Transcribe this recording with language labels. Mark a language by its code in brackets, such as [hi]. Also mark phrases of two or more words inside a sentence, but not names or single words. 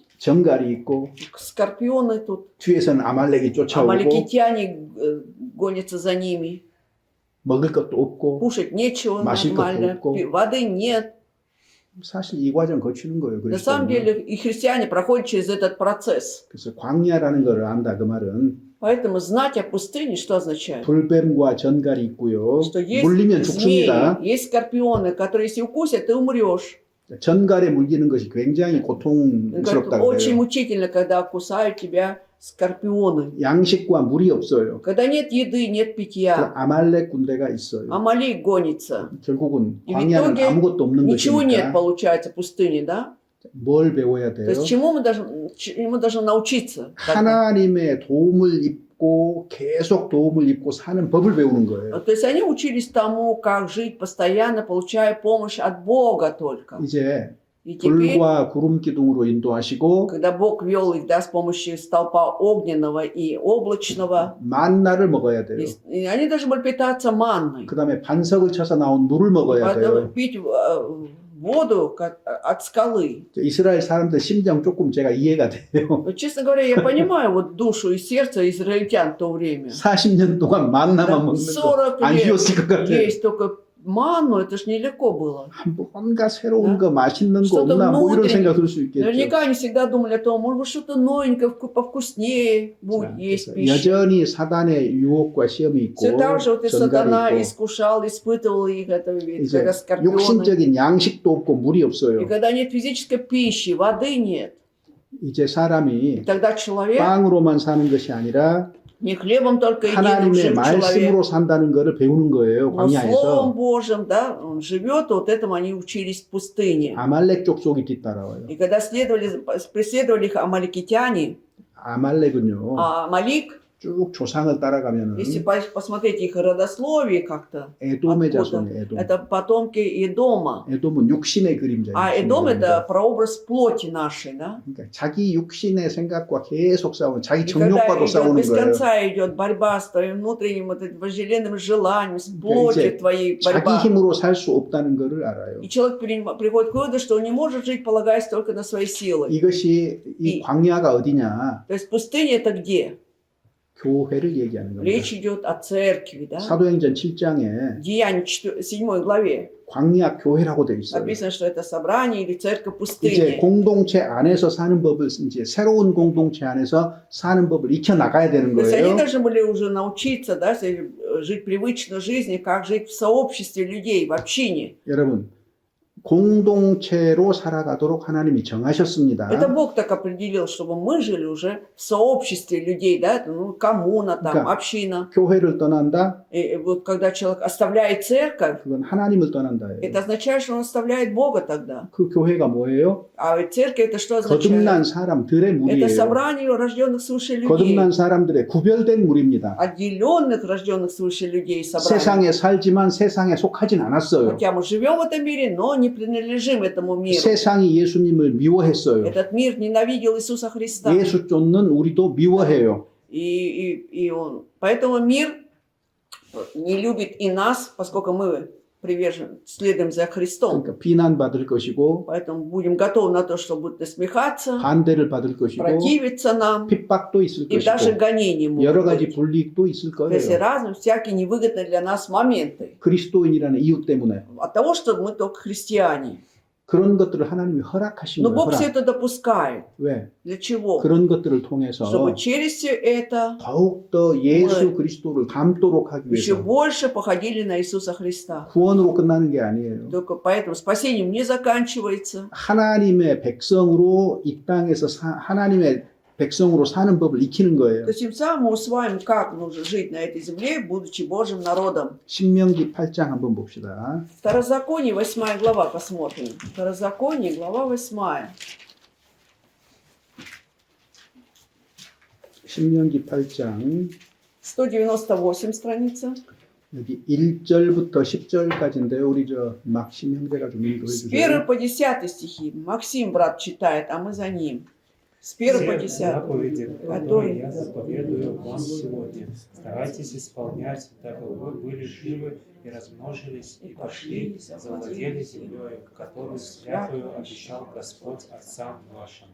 [ko] 정갈이 있고 [ru] Скорпионы тут, [ko] 뒤에서는 아말렉이 쫓아오고 [ru] амаликитяне гонятся за ними. [ko] 먹을 것도 없고 [ru] Кушать нечего [ko] 마실 것도 [ru] нормально, [ko] 없고. [ru] воды нет. [ko] 사실 이 과정 거치는 거예요. [ru] На самом [ko] 그리스도인은. [ru] деле и христиане проходят через этот процесс. [ko] 그래서 광야라는 걸 안다 그 말은 [ru] Поэтому знать о пустыне что означает? [ko] 불뱀과 전갈이 있고요. [ru] Что есть [ko] 물리면 [ru] змеи, [ko] 죽습니다. [ru] есть скорпионы, которые если укусят, ты умрешь. [ko] 전갈에 물리는 것이 굉장히 [ru] Говорят, [ko] 고통스럽다고 [ru] очень [ko] 해요. [ru] мучительно, когда кусают тебя скорпионы. [ko] 양식과 물이 없어요. [ru] Когда нет еды, нет [ko] 그 [ru] питья. [ko] 아말렉 군대가 있어요. [ru] Амалик гонится. [ko] 결국은 이 광야는 [ru] итоге [ko] 아무것도 없는 [ru] Ничего нет, [ko] 것이니까 [ru] получается, в пустыне, да? [ko] 뭘 배워야 [ru] То [ko] 돼요? [ru] есть чему мы должны научиться? тогда? [ko] 하나님의 도움을 입고 계속 도움을 입고 사는 법을 배우는 거예요. [ru] То есть они учились тому, как жить постоянно, получая помощь от Бога только. [ko] 이제 [ru] И теперь, [ko] 불과 구름 기둥으로 인도하시고 [ru] когда Бог вел их, да, с помощью столпа огненного и облачного, [ko] 만나를 먹어야 돼요. [ru] и они должны были питаться манной. [ko] 그 다음에 반석을 쳐서 나온 물을 먹어야 [ru] Поэтому [ko] 돼요. [ru] пить воду от скалы. [ko] 이스라엘 사람들 심정 조금 제가 이해가 돼요. [ru] Но, честно говоря, я понимаю вот душу и сердце израильтян в то время. [ko] 40년 동안 만나만 [ru] Да, [ko] 먹는 [ru] 40 [ko] 거 안 [ru] лет [ko] 쉬웠을 것 같아요. [ru] есть только манну, это ж нелегко было. [ko] 뭔가 새로운 [ru] Да. [ko] 거 맛있는 거 [ru] Что-то [ko] 없나 뭐 이런 [ru] внутреннее. [ko] 생각 들 수 있겠죠. [ru] Наверняка они всегда думали о том, может быть, что-то новенькое, повкуснее [ko] 자, [ru] будет есть [ko] 그래서 [ru] пища. [ko] 여전히 사단의 유혹과 시험이 있고 [ru] Все так же вот и сатана [ko] 전갈이 있고 [ru] искушал, испытывал их, это ведь, [ko] 이제 [ru] когда скорпионы. [ko] 육신적인 양식도 없고 물이 [ru] И [ko] 없어요. [ru] когда нет физической пищи, воды нет, [ko] 이제 사람이 [ru] и тогда человек [ko] 빵으로만 사는 것이 아니라 [ru] не хлебом только единым [ko] 하나님의 [ru] жив человек, [ko] 말씀으로 산다는 것을 배우는 거예요. [ru] но Словом [ko] 광야에서. [ru] Божьим, да, он живет, вот этому они учились в пустыне. [ko] 아말렉 족속이 뒤따라와요. [ru] И когда преследовали их амаликитяне, [ko] 아말렉은요. [ru] а Амалик, [ko] 쭉 조상을 따라가면은 [ru] если посмотреть их родословие как-то, [ko] 에돔의 [ru] откуда? [ko] 자손이에요. 에돔. [ru] это потомки Эдома. [ko] 에돔은 육신의 그림자예요. [ru] А [ko] 육신의 [ru] Эдом [ko] 그림자. [ru] это прообраз плоти нашей, да? [ko] 그러니까 자기 육신의 생각과 계속 싸우는 자기 [ru] И когда [ko] 정욕과도 [ru] идет, [ko] 싸우는 [ru] без [ko] 거예요. [ru] конца идет борьба с твоим внутренним вот этим вожделенным желанием, с [ko] 이제 [ru] плотью твоей [ko] 자기 [ru] борьба. [ko] 힘으로 살 수 없다는 것을 알아요. [ru] И человек приходит к выводу, что он не может жить, полагаясь только на свои силы. [ko] 이것이 이 이- 광야가 어디냐? [ru] То есть пустыня это где? [ko] 교회를 얘기하는 겁니다. [ru] Речь идет о церкви, да? [ko] 사도행전 7장에 [ru] Деяние 7 главе [ko] 광야 교회라고 돼 있어요. [ru] написано, что это собрание или церковь [ko] 이제 [ru] пустыни. [ko] 공동체 안에서 사는 법을 이제 새로운 공동체 안에서 사는 법을 익혀 나가야 되는 [ru] То есть они [ko] 거예요. [ru] должны были уже научиться, да, жить привычной жизнью, как жить в сообществе людей, в общине. [ko] 여러분 공동체로 살아가도록 하나님이 정하셨습니다. [ru] Это Бог так определил, чтобы мы жили уже в сообществе людей, да, ну, коммуна там, [ko] 그러니까 [ru] община. [ko] 교회를 떠난다? [ru] И вот когда человек оставляет церковь, [ko] 그건 하나님을 떠난다예요. [ru] это означает, что он оставляет Бога тогда. [ko] 그 교회가 뭐예요? [ru] А ведь церковь это что означает? [ko] 거듭난 사람들의 [ru] Это [ko] 무리예요. [ru] собрание рожденных свыше людей. [ko] 거듭난 사람들의 구별된 무리입니다. [ru] Отделенных рожденных свыше людей собрание. [ko] 세상에 살지만 세상에 속하진 않았어요. [ru] Хотя мы живем в этом мире, но не принадлежим этому миру. [ko] 세상이 예수님을 미워했어요. [ru] Этот мир ненавидел Иисуса Христа. [ko] 예수 쫓는 우리도 미워해요. [ru] Поэтому мир не любит и нас, поскольку мы следуем за Христом. [ko] 그러니까 비난받을 것이고 [ru] Поэтому будем готовы на то, что будут насмехаться, [ko] 반대를 받을 것이고 [ru] противиться нам, [ko] 핍박도 있을 [ru] и даже [ko] 것이고 [ru] гонения [ko] 여러 [ru] могут [ko] 가지 [ru] быть. [ko] 불이익도 있을 [ru] То есть [ko] 거예요. [ru] разные, всякие невыгодные для нас моменты. [ko] 그리스도인이라는 이유 때문에 [ru] От того, что мы только христиане. [ko] 그런 것들을 하나님이 허락하신 [ru] Но [ko] 거예요. [ru] Бог все [ko] 허락. [ru] это допускает. [ko] 왜? [ru] Для чего? [ko] 그런 것들을 통해서 [ru] Чтобы через все это [ko] 더욱더 예수 네. 그리스도를 닮도록 하기 [ru] еще [ko] 위해서 [ru] больше походили на Иисуса Христа. [ko] 구원으로 끝나는 게 아니에요. [ru] Только поэтому спасением не заканчивается. [ko] 하나님의 백성으로 이 땅에서 하나님의 백성으로 사는 법을 익히는 거예요. [ru] То есть тем самым мы усваиваем, как нужно жить на этой земле, будучи Божьим народом. [ko] 신명기 8장 한번 봅시다. [ru] Второзаконие, 8 глава, посмотрим. Второзаконие, глава 8. [ko] 신명기 8장 [ru] 198 страница. [ko] 여기 1절부터 10절까지인데요. 우리 막심 형제가 좀 읽어해 [ru] С [ko] 주세요. [ru] 1 по 10 стихи. Максим, брат, читает, а мы за ним. С 1 по 10. заповеди, которые я заповедую вам сегодня, старайтесь исполнять, дабы вы были живы и размножились, и пошли, завладели землей, которую святую обещал Господь отцам вашим.